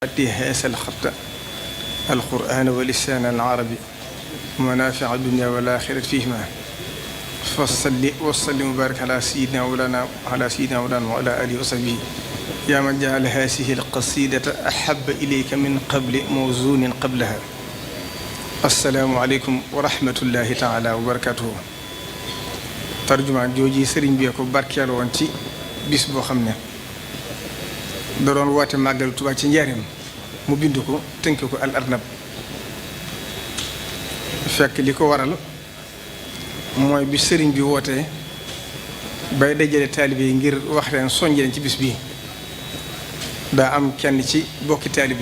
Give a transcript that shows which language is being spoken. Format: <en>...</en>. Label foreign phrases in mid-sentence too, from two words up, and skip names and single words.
<ar>هذا الخط القرآن ولسان العربي ومنافع الدنيا والآخرة فيهما فصل وسلم وبارك على سيدنا مولانا وعلى آله وصحبه يا من جعل هذه القصيدة أحب إليك من قبل موزون قبلها. السلام عليكم ورحمة الله تعالى وبركاته.</ar> <wo>tarjumaan jooji sëriñ bi ko barkeeloo woon ci bis boo xam ne da doon woote màggalu Tuubaa ci njaareem mu bind ko tënk ko</wo> <ar>الأرنب</ar> <wo>fekk li ko waral mooy bi sëriñ bi wootee bay dajale taalibe yi ngir wax leen soññ leen ci bis bii daa am kenn ci bokki taalibe</wo>